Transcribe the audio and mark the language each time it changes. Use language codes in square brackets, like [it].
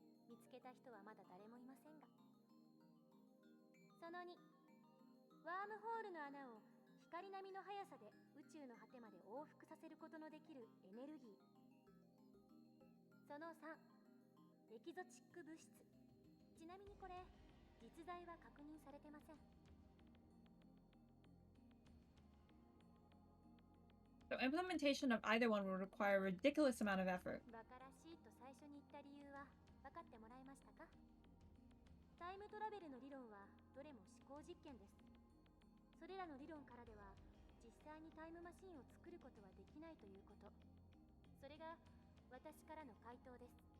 [ja] 見つけた人はまだ誰もいませんが。その2、ワームホールの穴を光並みの速さで宇宙の果てまで往復させることのできるエネルギー。その3、エキゾチック物質。ちなみにこれ実在は確認されてません。 [en] So implementation of either one would require a ridiculous amount of effort. [ja] バカらしいと最初に言った理由は分かってもらえましたか？タイムトラベルの理論はどれも思考実験です。それらの理論からでは実際にタイムマシンを作ることはできないということ。それが私からの回答です。